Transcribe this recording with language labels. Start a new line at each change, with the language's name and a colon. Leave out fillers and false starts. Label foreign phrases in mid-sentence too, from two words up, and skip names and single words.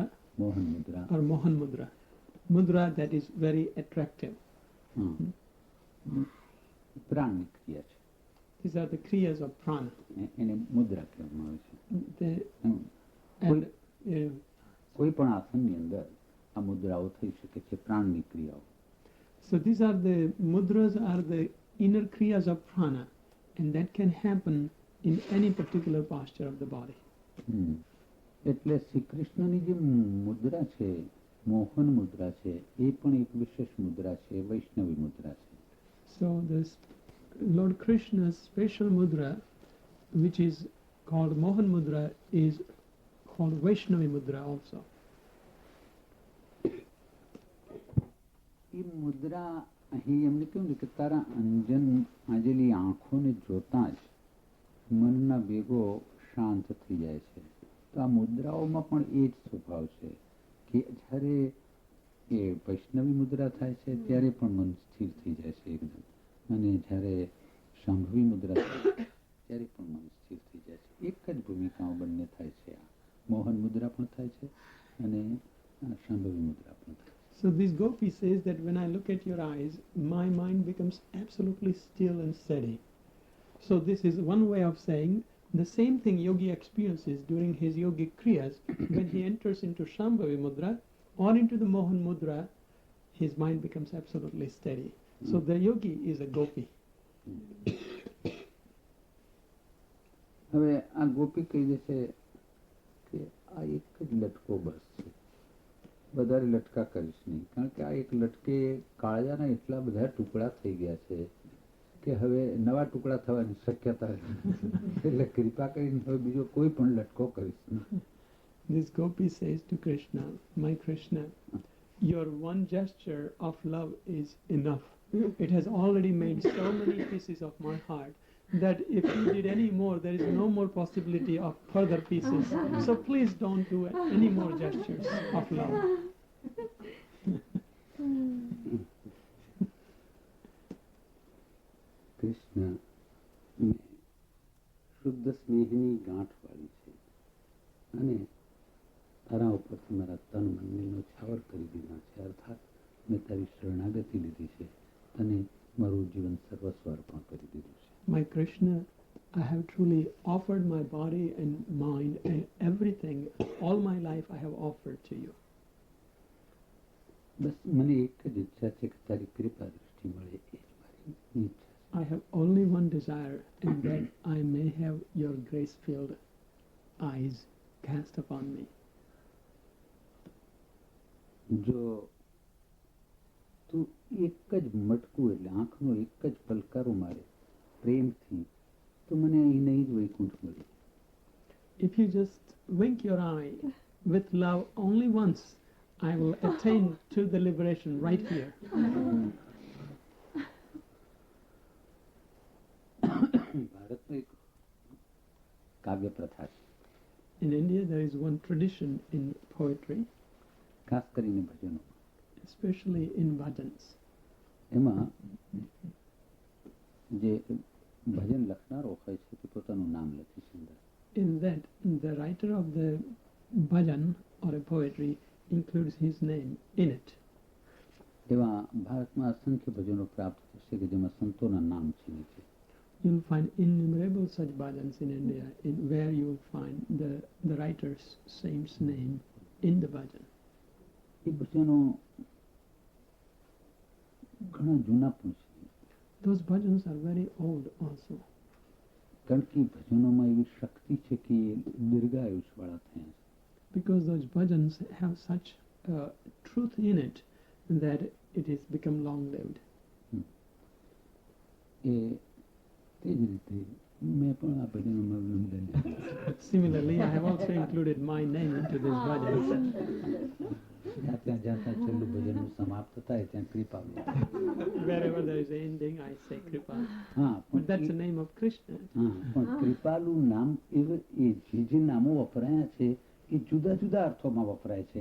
Gujarati: મોહન મુદ્રા,
English: or Mohan Mudra. Mudra that is very attractive.
Gujarati: પ્રાણની ક્રિયા છે.
English: These are the kriyas of prana.
Gujarati: એને મુદ્રા કહેવામાં આવે છે.
English: And
Gujarati: કોઈ પણ આસનની અંદર આ મુદ્રાઓ થઈ શકે છે, પ્રાણની ક્રિયાઓ.
English: so these are the mudras are the inner kriyas of prana, and that can happen in any particular posture of the body.
Gujarati: એટલે શ્રી કૃષ્ણની જે મુદ્રા છે, મોહન મુદ્રા છે, એ પણ એક વિશેષ મુદ્રા છે, વૈષ્ણવી મુદ્રા છે.
English: So this Lord Krishna's special mudra, which is called Mohan Mudra, is called Vaishnavi Mudra also.
Gujarati: એ મુદ્રા અહીં એમને કેવું છે કે તારા અંજન આજેલી આંખોને જોતા જ મનના વેગો શાંત થઈ જાય છે. તો આ મુદ્રાઓમાં પણ એ જ સ્વભાવ છે કે જ્યારે એ વૈષ્ણવી મુદ્રા થાય છે ત્યારે પણ મન સ્થિર થઈ જાય છે એકદમ, અને જ્યારે શાંભવી મુદ્રા થાય છે ત્યારે પણ મન સ્થિર થઈ જાય છે. એક જ ભૂમિકાઓ બંને થાય છે. આ મોહન મુદ્રા પણ થાય છે અને શાંભવી મુદ્રા પણ થાય છે.
English: So this gopi says that when I look at your eyes, my mind becomes absolutely still and steady. So this is one way of saying the same thing yogi experiences during his yogic kriyas. When he enters into Shambhavi Mudra or into the Mohan Mudra, his mind becomes absolutely steady. So the yogi is a gopi.
Gujarati: હવે આ ગોપી કહી દે છે કે આ એક જ લટકો બસ છે, વધારે લટકા કરીશ નહીં, કારણ કે આ એક લટકે કાળજાના એટલા બધા ટુકડા થઈ ગયા છે કે હવે નવા ટુકડા થવાની શક્યતા એટલે કૃપા કરીને હવે બીજો કોઈ પણ લટકો કરીશ નહીં.
English: This gopi says to Krishna, my Krishna, your one gesture of love is enough. It has already made so many pieces of my heart that if you did any more, there is no more possibility of further pieces. So please don't do any more gestures of love.
Gujarati: કૃષ્ણ શુદ્ધ સ્નેહની ગાંઠ વાળી છે અને તારા ઉપરથી મારા તન મનનો છાવર કરી દીધા છે, અર્થાત મેં તારી શરણાગતિ લીધી છે, તને મારું જીવન સર્વસ્વ અર્પણ કરી દીધું છે.
English: My Krishna, I have truly offered my body and mind and everything, all my life I have offered to you.
Gujarati: બસ મને એક જ ઈચ્છા છે કે તારી કૃપા દૃષ્ટિ મળે, એ જ મારી ઈચ્છા.
English: I have only one desire, and that I may have your grace-filled eyes cast upon me.
Gujarati: જો તું એક જ મટકું એટલે આંખનો એક જ પલકારો મારે પ્રેમથી, તો મને અહીં નહીં જ વૈકુંઠ મળી.
English: If you just wink your eye with love only once, I will attain to the liberation right here.
Gujarati: ભારતમાં એક કાવ્ય પ્રથા છે,
English: In India, there is one tradition in poetry,
Gujarati: ખાસ કરીને ભજનો.
English: especially in bhajans.
Gujarati: એમાં જે ભજન લખનારો હોય છે તે પોતાનું નામ લખી સુંદર.
English: In that, the writer of the bhajan or a poetry includes his name in it.
Gujarati: એવા ભારતમાં અસંખ્ય ભજનો પ્રાપ્ત થશે કે જેમાં સંતોના નામ છે નીચે.
English: You'll find innumerable such bhajans in India, where you'll find the writer's saint's name in the bhajan.
Gujarati: એ ભજનો ઘણા જૂના પણ છે,
English: Those bhajans are very old also,
Gujarati: કારણ કે ભજનોમાં એવી શક્તિ છે કે એ દીર્ઘાયુષવાળા થયા છે.
English: because those bhajans have such truth in it that it has become long-lived.
Gujarati: એ તે જ રીતે મેં પણ આ ભજનોમાં અવલંબન લીધું.
English: Similarly, I have also included my name into these bhajans.
Gujarati: જ્યાં છેલ્લું ભજનનું સમાપ્ત થાય ત્યાં કૃપા.
English: Wherever there is an ending, I say Kripa.
Gujarati: હા,
English: But that's the name of Krishna.
Gujarati: હા, પણ કૃપાલુ નામ એ જે નામો વપરાયા છે એ જુદા જુદા અર્થોમાં વપરાય છે.